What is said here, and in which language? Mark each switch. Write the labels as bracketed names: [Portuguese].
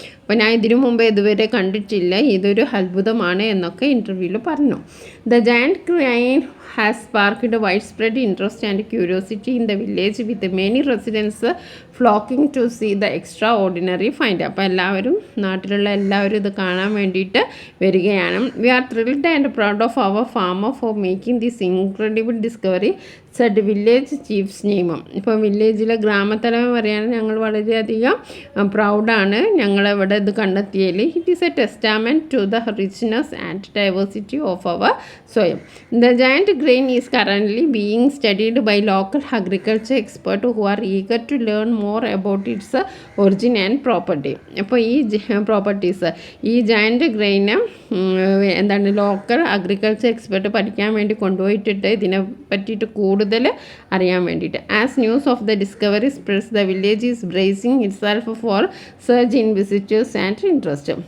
[Malayalam] അപ്പോൾ ഞാൻ ഇതിനു മുമ്പ് ഇതുവരെ കണ്ടിട്ടില്ല, ഇതൊരു അത്ഭുതമാണ് എന്നൊക്കെ ഇൻ്റർവ്യൂവിൽ പറഞ്ഞു. [English] The giant crane has sparked widespread interest and curiosity in the village, with many residents flocking to see the extraordinary find. [Malayalam] അപ്പോൾ എല്ലാവരും, നാട്ടിലുള്ള എല്ലാവരും ഇത് കാണാൻ വേണ്ടിയിട്ട് വരികയാണ്. [English] We are thrilled and proud of our farmer for making this incredible discovery, said village chief's name. [Malayalam] ഇപ്പോൾ വില്ലേജിലെ ഗ്രാമത്തലവൻ പറയാണ്, ഞങ്ങൾ വളരെയധികം പ്രൗഡാണ് ഞങ്ങളിവിടെ ഇത് കണ്ടെത്തിയതിൽ. [English] It is a testament to the richness and diversity of our soil. The giant grain is currently being studied by local agriculture experts who are eager to learn more about its origin and property. [Malayalam] അപ്പോൾ ഈ properties, ഈ giant ഗ്രെയിന് എന്താണ് local agriculture expert പഠിക്കാൻ വേണ്ടി കൊണ്ടുപോയിട്ടിട്ട് ഇതിനെ പറ്റിയിട്ട് കൂടുതൽ അറിയാൻ വേണ്ടിയിട്ട്. [English] As news of the discovery spreads, the village is bracing itself for surge in visitors and interest.